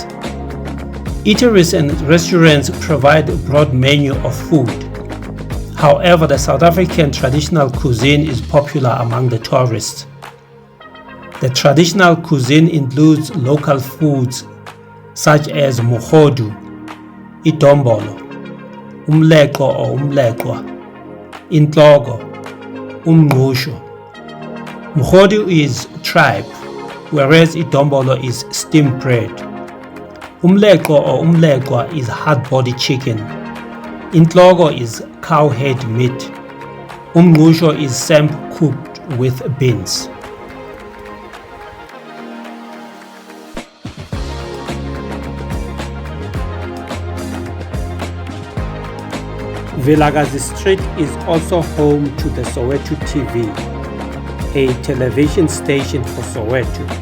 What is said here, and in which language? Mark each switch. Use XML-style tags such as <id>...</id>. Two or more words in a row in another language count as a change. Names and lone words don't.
<en>Eateries and restaurants provide a broad menu of food. However, the South African traditional cuisine is popular among the tourists. The traditional cuisine includes local foods such as mogodu, idombolo, umleqwa or umleqwa, intloko, umngqusho. Mogodu is tripe, whereas idombolo is steamed bread. Umleqwa or umleqwa is hard-body chicken. Intloko is cow head meat. Umngqusho is samp cooked with beans. Vilakazi Street is also home to the Soweto TV, a television station for Soweto.</en>